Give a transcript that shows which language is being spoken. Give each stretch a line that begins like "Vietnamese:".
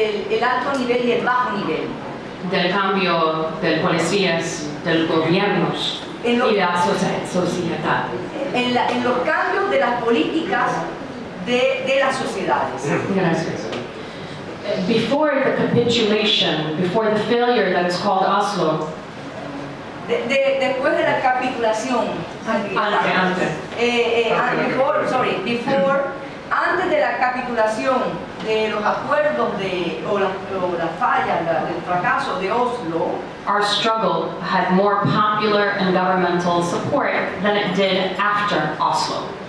Spanish: el alto nivel y el bajo nivel. Del cambio de policías, del gobierno y de la sociedad. En los cambios de las políticas de las sociedades. Gracias.
English: Before the capitulation, before the failure that is called Oslo,
Spanish: Después de la capitulación, antes de la capitulación de los acuerdos o las fallas, del fracaso de Oslo,
English: our struggle had more popular and governmental support than it did after Oslo.